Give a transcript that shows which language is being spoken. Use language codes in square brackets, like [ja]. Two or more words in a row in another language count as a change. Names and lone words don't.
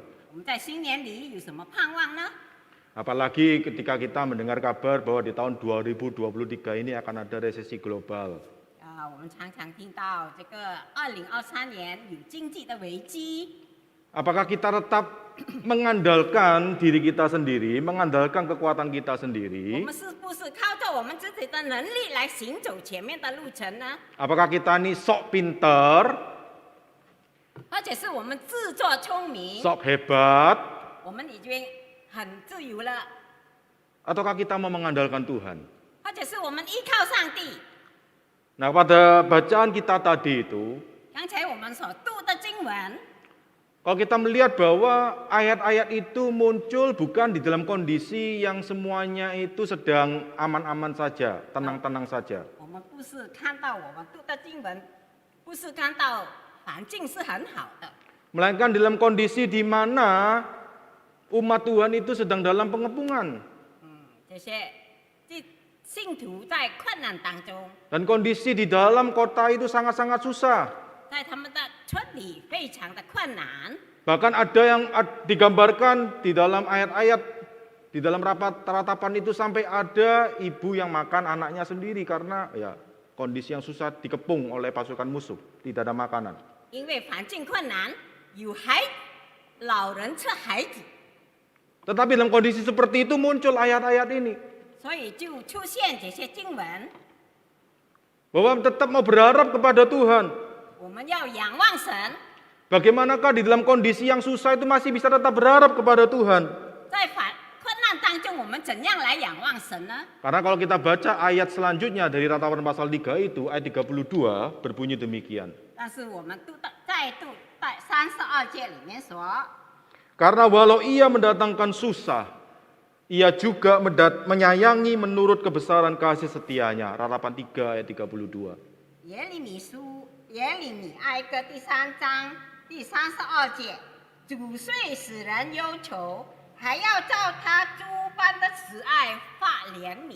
[zh] 我们在新年里有什么盼望呢？ [id] Apalagi ketika kita mendengar kabar bahwa di tahun 2023 ini akan ada resesi global. [zh] 我们常常听到这个2023年有经济的危机。 [id] Apakah kita tetap mengandalkan diri kita sendiri, mengandalkan kekuatan kita [zh] 我 [id] sendiri? [zh] 们是不是靠着我们自己的能力来行走前面的路程呢？ [id] Apakah kita ini sok pinter, [zh] 而且是我们自作聪明， [id] sok hebat, [zh] 我们已经很自由了， [id] ataukah kita mau mengandalkan Tuhan? [zh] 或者是我们依靠上帝。 [id] Nah, pada bacaan kita tadi itu, [zh] 刚才我们所读的经文， [id] kalau kita melihat bahwa ayat-ayat itu muncul bukan di dalam kondisi yang semuanya itu sedang aman-aman saja, tenang-tenang saja. [zh] 我们不是看到我们读的经文，不是看到环境是很好的， [id] Melainkan dalam kondisi di mana umat Tuhan itu sedang dalam pengepungan. [zh] 这些信徒在困难当中， [id] Dan kondisi di dalam kota itu sangat-sangat susah. [zh] 在他们的村里非常的困难。 [id] Bahkan ada yang digambarkan di dalam ayat-ayat, di dalam ratapan itu sampai ada ibu yang makan anaknya sendiri karena ya kondisi yang susah dikepung oleh pasukan musuh, tidak ada makanan. [zh] 因为环境困难，有老人吃孩子， [id] Tetapi dalam kondisi seperti itu muncul ayat-ayat ini. [zh] 所以就出现这些经文。 [id] Bahwa tetap mau berharap kepada Tuhan. [zh] 我们要仰望神， [id] Bagaimanakah di dalam kondisi yang susah itu masih bisa tetap berharap kepada Tuhan? [zh] 在困难当中，我们怎样来仰望神呢？ [id] Karena kalau kita baca ayat selanjutnya dari Ratapan pasal 3 itu, ayat 32 berbunyi demikian. [zh] 但是我们在32节里面说， [id] Karena walau ia mendatangkan susah, ia juga menyayangi menurut kebesaran kasih setianya. Ratapan 3 ayat 32. [zh] 耶利米哀歌第3章第32节，主虽使人忧愁，还要照他诸般的慈爱发怜悯。